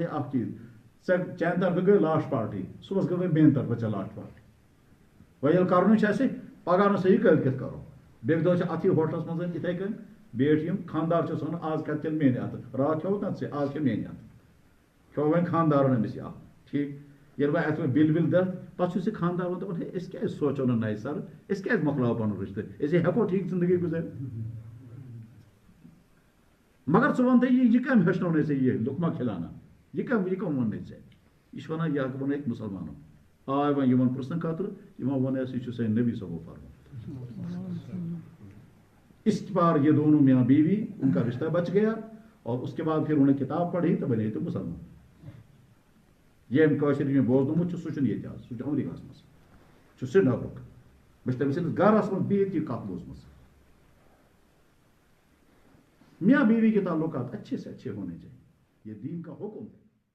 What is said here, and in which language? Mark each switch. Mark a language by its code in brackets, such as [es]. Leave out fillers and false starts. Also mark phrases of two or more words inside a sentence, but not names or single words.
[ks] اکھ چیٖز ژےٚ چانہِ طرفہٕ گٔے لاش پارٹی صُبحس گٔے وۄنۍ میٛانہِ طرفہٕ ژےٚ لاش پارٹی وۄنۍ ییٚلہِ کَرنُے چھُ اَسہِ پگاہ نہٕ صحیح کٲلۍ کٮ۪تھ کَرو بیٚکہِ دۄہ چھِ اَتھٕے ہوٹلَس منٛز یِتھَے کٔنۍ بیٖٹھۍ یِم خانٛدار چھُس وَنان آز کھٮ۪تہٕ تیٚلہِ میٛانہِ اَتھٕ راتھ کھیوٚوُکھ نہ ژےٚ آز کھےٚ میٛانہِ اَتھٕ کھیوٚو وۄنۍ خانٛدارن أمِس یہِ اکھ ٹھیٖک ییٚلہِ وۄنۍ اَتھ وۄنۍ بِل وِل دِتھ پَتہٕ چھُس یہِ خانٛدار وَنان دَپان ہے أسۍ کیٛازِ سونٛچو نہٕ نَیہِ سَرٕ أسۍ کیٛازِ مۄکلاوو پَنُن رِشتہٕ أسۍ ہٮ۪کو ٹھیٖک زندگی گُزٲرِتھ مگر ژٕ وَن تہٕ یہِ کٔمۍ ہیٚچھنونے ژےٚ یہِ لُقمہ کھِلانا یہِ کٔمۍ ووٚننَے ژےٚ یہِ چھُ وَنان یہِ ووٚنُکھ مُسلمانو آے وۄنۍ یِمن پرٛژھنہٕ خٲطرٕ یِمو ووٚننَس یہِ چھُ سٲنۍ نبی صٲبو فرمومُت [ur] اس بار یہ دونوں میاں بیوی ان کا رشتہ بچ گیا اور اس کے بعد پھر انہیں کتاب پڑھی تو بنے تو مسلمان [ks] یہ أمۍ کٲشِر ییٚمۍ بوزنومُت چھُ سُہ چھُنہٕ ییٚتہِ آز سُہ چھُ امریکاہَس منٛز چھُ سرینگرُک مےٚ چھُ تٔمۍ سٕنٛدِس گرس منٛز بِہِتھ یہِ کَتھ بوٗزمٕژ [ur] میاں بیوی کے تعلقات اچھے سے اچھے ہونے چاہیے یہ دین کا حکم ہے